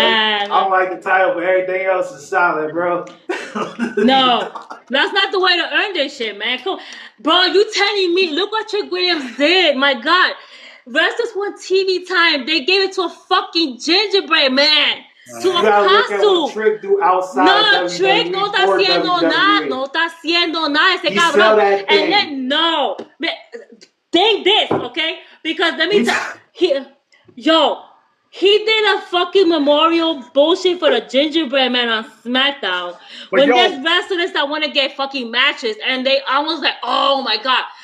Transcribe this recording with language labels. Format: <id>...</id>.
<en>I don't like the title, but everything else is solid, bro. No, that's not the way to earn this shit, man. Come, bro, you telling me? Look what Trick Williams did. My God, Wrestlers want TV time. They gave it to a fucking gingerbread man. To a costume. Trick do outside.</en> <es>No, Trick no está haciendo nada. No está haciendo nada. Ese cabrón.</es> <en>And then no, think this, okay? Because let me tell you, he did a fucking memorial bullshit for the gingerbread man on SmackDown. When there's wrestlers that want to get fucking matches, and I was like, oh my God.</en>